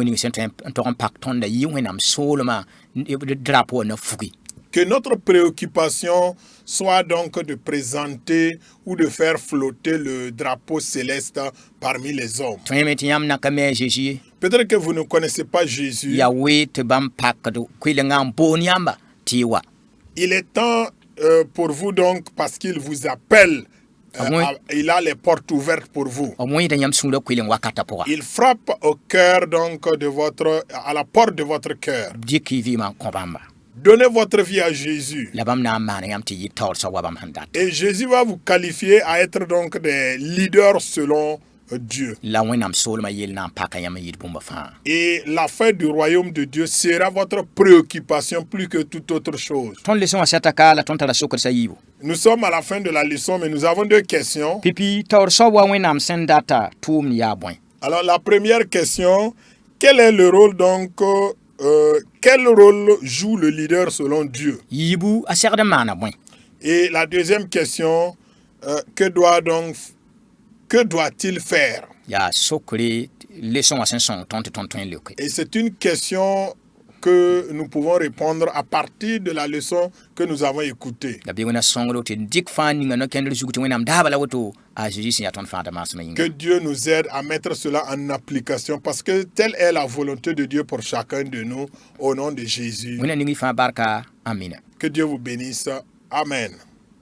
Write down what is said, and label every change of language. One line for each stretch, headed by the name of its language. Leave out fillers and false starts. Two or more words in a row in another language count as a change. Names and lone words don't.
French: Que notre préoccupation soit donc de présenter ou de faire flotter le drapeau céleste parmi les hommes. Peut-être que vous ne connaissez pas Jésus. Il est temps pour vous donc parce qu'il vous appelle. Oui. Il a les portes ouvertes pour vous.
Mossi: o moyɩda yãmb sũurã koeeleng wakatã pʋga
French: Il frappe au cœur donc à la porte de votre cœur.
Mossi: dɩk y vɩɩmã n kõ bãmba
French: Donnez votre vie à Jésus.
Mossi: la bãmb na n maan yãmb tɩ yɩ taoorsa wa bãmb sẽn dat
French: Et Jésus va vous qualifier à être donc des leaders selon Dieu.
Mossi: la wẽnnaam soolmã yell na n paka yãmb n yɩɩd bũmba fãa
French: Et la fin du royaume de Dieu sera votre préoccupation plus que toute autre chose.
Mossi: tõnd lesẽ wã sɛta ka la tõnd tara sokdsa yiibu
French: Nous sommes à la fin de la leçon, mais nous avons deux questions.
Mossi: pipi taoor soab wa wẽnnaam sẽn data tʋʋmd yaa bõe
French: Alors la première question, quel est le rôle donc, quel rôle joue le leader selon Dieu?
Mossi: yiibu a segd n maana bõe
French: Et la deuxième question, que doit-il faire?
Mossi: yaa sokre lesẽ wã sẽn sõng tõnd tɩ tõnd tõe n leoke
French: Et c'est une question que nous pouvons répondre à partir de la leçon que nous avons écoutée.
Mossi: la bɩ wẽna sõngd tɩ dɩk fãa ninga no-kẽndr zug tɩ wẽnnaam daaba la woto a zeezi sẽn yaa tõnd fãada maasmã yĩnga
French: Que Dieu nous aide à mettre cela en application parce que telle est la volonté de Dieu pour chacun de nous au nom de Jésus.
Mossi: wẽna ning y fãa barka amina
French: Que Dieu vous bénisse. Amen.